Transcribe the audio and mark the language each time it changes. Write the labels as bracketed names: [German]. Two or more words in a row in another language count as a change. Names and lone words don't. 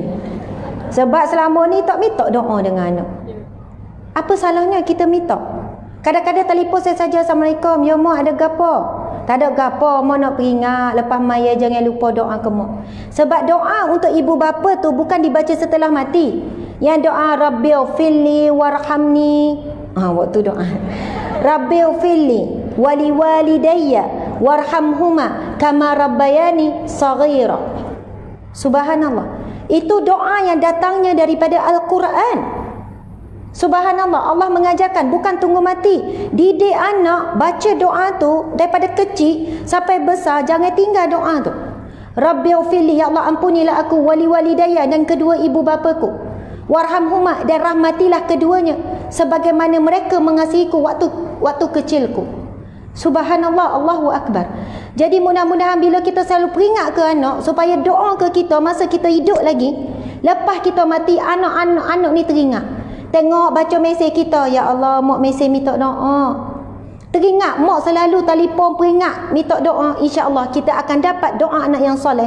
[Malay] Sebab selama ni tak minta doa dengan anak. Apa salahnya kita minta? Kadang-kadang telefon saya saja, Assalamualaikum, ya mak ada gapo? Tak ada gapo, mak nak peringat lepas maya jangan lupa doa ke mak. Sebab doa untuk ibu bapa tu bukan dibaca setelah mati. Yang doa [Arabic] رب اغفر لي وارحمني, [Malay] waktu doa [Arabic] رب اغفر لي ولوالدي وارحمهما كما ربياني صغيرا. [Malay] Subhanallah. Itu doa yang datangnya daripada Al-Quran. Subhanallah, Allah mengajarkan bukan tunggu mati. Didik anak baca doa tu daripada kecil sampai besar, jangan tinggal doa tu. Rabbighfirli, [Arabic] يا الله [Malay] ampunilah aku, [Arabic] ولوالدي, [Malay] dan kedua ibu bapaku, warhamhuma, dan rahmatilah keduanya sebagaimana mereka mengasihiku waktu kecilku. [Arabic] سبحان الله، الله أكبر. [Malay] Jadi mudah-mudahan bila kita selalu peringat ke anak supaya doa ke kita masa kita hidup lagi, lepas kita mati, anak-anak ni teringat. Tengok baca mesej kita, [Arabic] يا الله, [Malay] mak mesej minta doa. Teringat, mak selalu telefon peringat minta doa, insya-Allah kita akan dapat doa anak yang soleh.